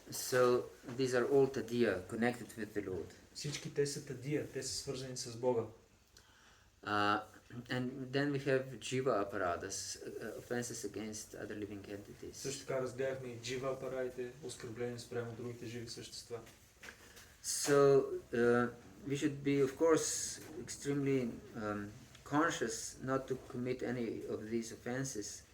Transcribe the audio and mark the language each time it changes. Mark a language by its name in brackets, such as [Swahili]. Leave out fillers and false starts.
[English] So these are all tadiya connected with the Lord. [Bulgarian] Всички те са тадия, те са свързани с Бога. [English] And then we have jiva aparadhas, offenses against other living entities. [Bulgarian] Също така разгледахме и джива апарадите, оскърбления спрямо другите живи същества. [English] So we should be, of course, extremely conscious not to commit any of these offenses.